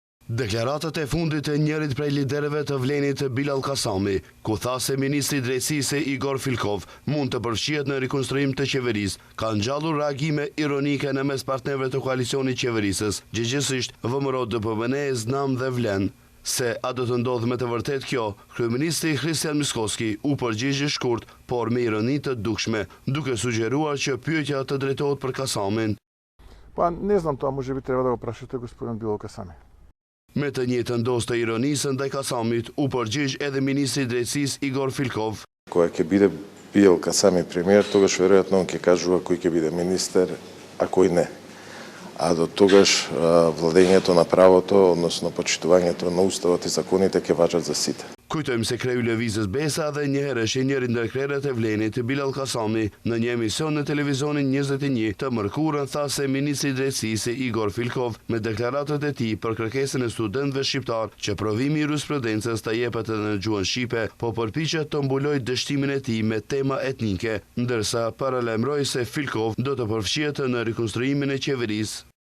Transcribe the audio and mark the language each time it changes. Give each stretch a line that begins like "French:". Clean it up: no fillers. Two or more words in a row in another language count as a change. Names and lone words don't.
Albanian: Deklaratat e fundit e njërit prej liderëve të Vlenit Bilal Kasami, ku tha se ministri i drejtësisë Igor Filkov mund të përfshihet në rikonstruim të qeverisë, ka ngjallur reagime ironike në mes partnerëve të koalicionit qeverisës, gjithsesi VMRO, DPMNE, Znam dhe Vlen. Se a do të ndodhë me të vërtet kjo, kryeministri Kristian Miskoski u përgjigji shkurt, por me ironi të dukshme, duke sugjeruar që pyetja të drejtohet për Kasamin.
Macedonian: Па, не знам то, а можеби требало да прашите господин Билал Касами.
Albanian: Me të njëjtën dozë të ironisë ndaj Kasamit u përgjigj edhe ministri i drejtësisë Igor Filkov.
Macedonian: Кога ќе биде Билал Касами премиер, тогаш веројатно он ќе кажува кој ќе биде министер, а кој не. А до тогаш владењето на правото, односно почитувањето на уставот и законите ќе важат за сите.
Albanian: Kujtojmë se kreu lëvizjes Besa dhe njëherësh e njëri ndër krerët e Vlenit, Bilal Kasami, në një emision në televizionin 21 të mërkurën tha se ministri i drejtësisë Igor Filkov me deklaratat e tij për kërkesën e studentëve shqiptar që provimi i jurisprudencës të jepet edhe në gjuhën shqipe, po përpiqet të mbulojë dështimin e tij me tema etnike, ndërsa paralajmëroi se Filkov do të përfshihet në rikonstruimin e qeverisë.